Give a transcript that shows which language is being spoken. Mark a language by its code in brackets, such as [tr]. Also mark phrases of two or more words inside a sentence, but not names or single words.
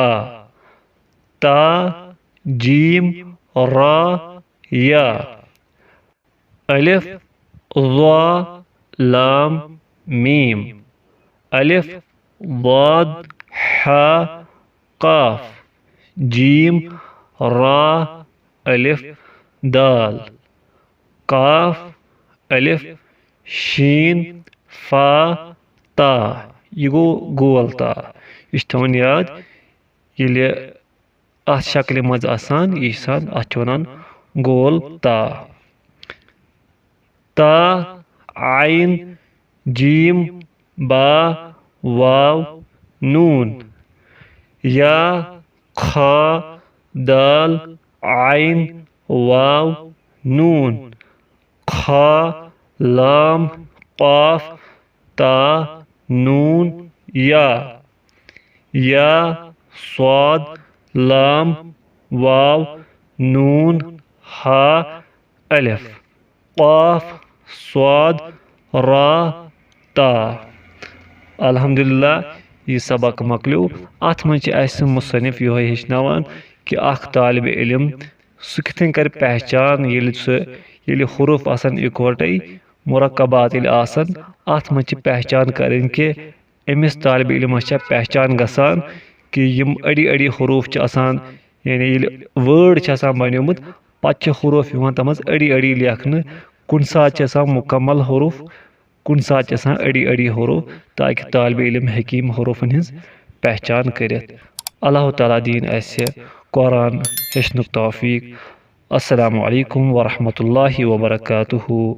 [ks] ता जीम रा या अलिफ ज़ा लाम मीम अलिफ ज़ाद हा काफ जीम रा अलिफ दाल काफ अलिफ शीन फा ता यह गो गोल ता यह थवन याद ये अत शक्ल मज आसान यह अत वनान गोल ता ता आइन जीम बा वाव नून या खा दाल आइन वाव नून खा लाम काफ ता नून या स्वाद लाम वाव नून हा अलिफ काफ स्वाद रा ता अल्हम्दुलिल्लाह यह सबक मकलो अत मज मुसन्निफ यो हेचनावान कि अख तालिब इल्म सह किथन कर पहचान ये हुरूफ आसान इकवटे मुरक्कबात आसान अत मज पहचान करें कि अमिस तालिब इल्मस पहचान गसान कि यम अड़ी अड़ी हुरूफ आसान यानी वर्ड बनोमुत पत्त हुरूफ तमज अड़ी अड़ी लेखन कुन सात मुकम्मल हुरूफ कुन सात अड़ी अड़ी हुरूफ ताकि तालिब इल्म हकीम हुरूफन हिंस पहचान करित अल्लाह ताला दीन असे कुरान हेचनुक तौफीक [ar] السلام عليكم ورحمة الله وبركاته.